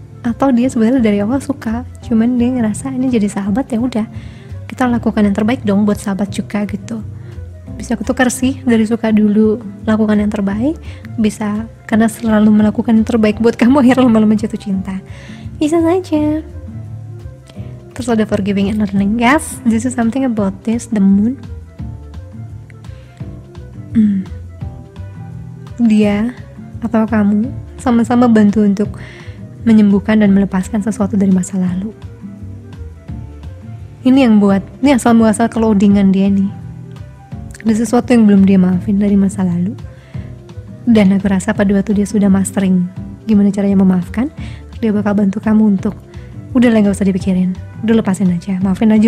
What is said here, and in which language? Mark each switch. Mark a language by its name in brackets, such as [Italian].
[Indonesian] Atau dia sebenarnya dari awal suka, cuman dia ngerasa ini jadi sahabat ya udah, kita lakukan yang terbaik dong buat sahabat juga gitu. Bisa ketukar sih, dari suka dulu lakukan yang terbaik, bisa karena selalu melakukan yang terbaik buat kamu akhirnya lama-lama jatuh cinta, bisa saja. Terus ada [English] forgiving and learning. Yes, this is something about this, the moon. [Indonesian] Dia atau kamu sama-sama bantu untuk menyembuhkan dan melepaskan sesuatu dari masa lalu. Ini yang buat, ini asal muasal keloadingan dia nih. Ada sesuatu yang belum dia maafin dari masa lalu, dan aku rasa pada waktu dia sudah mastering gimana caranya memaafkan, dia bakal bantu kamu untuk udah lah, gak usah dipikirin, udah lepasin aja, maafin aja.